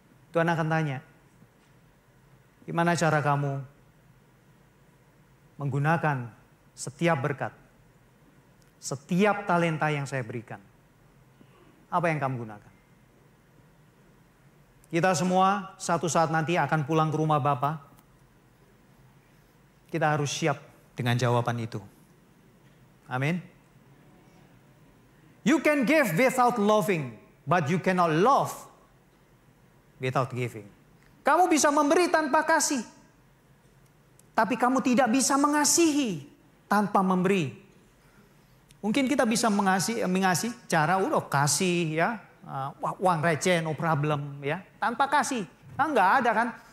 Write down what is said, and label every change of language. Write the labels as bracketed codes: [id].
[id] Tuhan akan tanya, gimana cara kamu menggunakan setiap berkat, setiap talenta yang saya berikan? Apa yang kamu gunakan? Kita semua satu saat nanti akan pulang ke rumah Bapa. Kita harus siap dengan jawaban itu. Amin. [en] You can give without loving, but you cannot love without giving. [id] Kamu bisa memberi tanpa kasih, tapi kamu tidak bisa mengasihi tanpa memberi. Mungkin kita bisa mengasihi cara udah kasih ya, uang receh, [en] no problem [id] ya. Tanpa kasih. Nah, nggak ada kan.